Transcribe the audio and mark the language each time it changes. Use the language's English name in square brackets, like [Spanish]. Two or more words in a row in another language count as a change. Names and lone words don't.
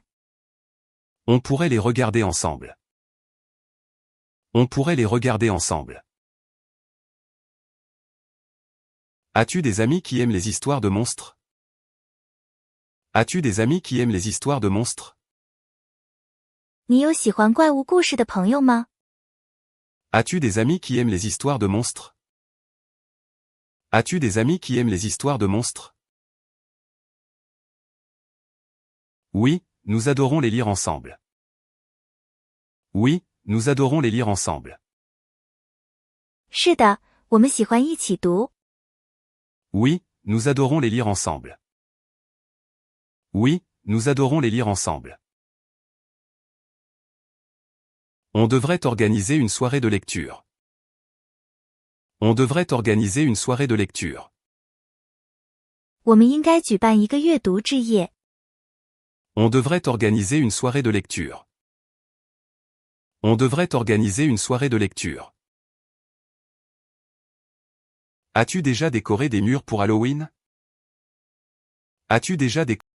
[French] On pourrait les regarder ensemble. On pourrait les regarder ensemble. As-tu des amis qui aiment les histoires de monstres? As-tu des amis qui aiment les histoires de monstres? [Chinese] 你有喜欢怪物故事的朋友吗？ [French] As-tu des amis qui aiment les histoires de monstres? As-tu des amis qui aiment les histoires de monstres? Oui, nous adorons les lire ensemble. Oui, nous adorons les lire ensemble. [Chinese] 是的，我们喜欢一起读。 [French] Oui, nous adorons les lire ensemble. Oui, nous adorons les lire ensemble. On devrait organiser une soirée de lecture. On devrait organiser une soirée de lecture. [Chinese] 我们应该举办一个阅读之夜。 [French] On devrait organiser une soirée de lecture. On devrait organiser une soirée de lecture. As-tu déjà décoré des murs pour Halloween? As-tu déjà décoré